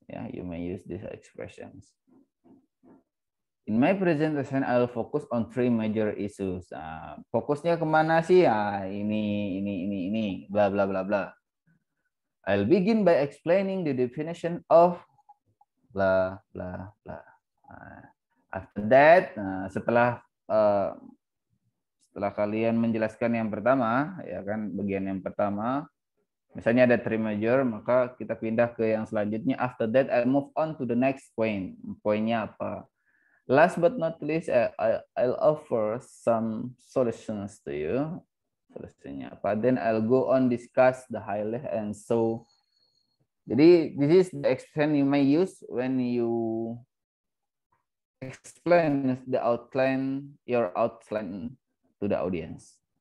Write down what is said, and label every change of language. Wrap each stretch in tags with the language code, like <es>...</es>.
<en>Yeah, you may use these expressions. In my presentation, I will focus on three major issues. Fokusnya kemana sih? Ini, bla bla bla bla. I'll begin by explaining the definition of blah blah blah.</en> <id>After that, setelah kalian menjelaskan yang pertama, ya kan, bagian yang pertama, misalnya ada three major, maka kita pindah ke yang selanjutnya.</id> <en>After that, I'll move on to the next point. Poinnya apa? Last but not least, I'll offer some solutions to you. Solusinya apa? Then I'll go on discuss the highlight and so. Jadi this is the expression you may use when you explain the outline, your outline to the audience.</en>